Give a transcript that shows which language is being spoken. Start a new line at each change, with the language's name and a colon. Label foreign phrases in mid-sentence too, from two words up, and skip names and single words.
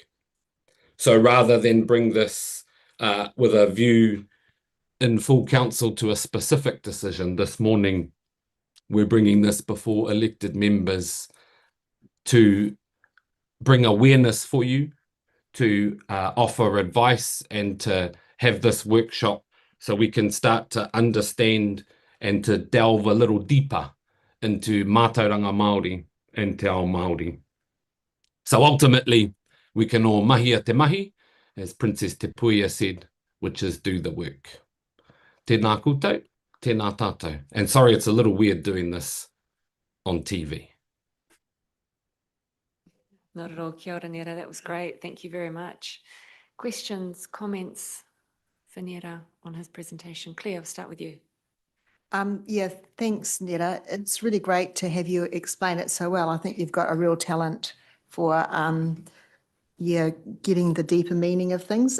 English: So rather than bring this with a view in full council to a specific decision, this morning we're bringing this before elected members to bring awareness for you, to offer advice and to have this workshop so we can start to understand and to delve a little deeper into
Māori: mātauranga Māori
English: and
Māori: te ao Māori.
English: So ultimately, we can all
Māori: mahia te mahi,
English: as Princess Te Puia said, which is do the work.
Māori: Tēnā koutou, tēnā tātou.
English: And sorry, it's a little weird doing this on TV. Not at all.
Māori: Kia ora, Nera.
English: That was great. Thank you very much. Questions, comments for Nera on his presentation? Claire, I'll start with you. Yeah, thanks, Netta. It's really great to have you explain it so well. I think you've got a real talent for, getting the deeper meaning of things.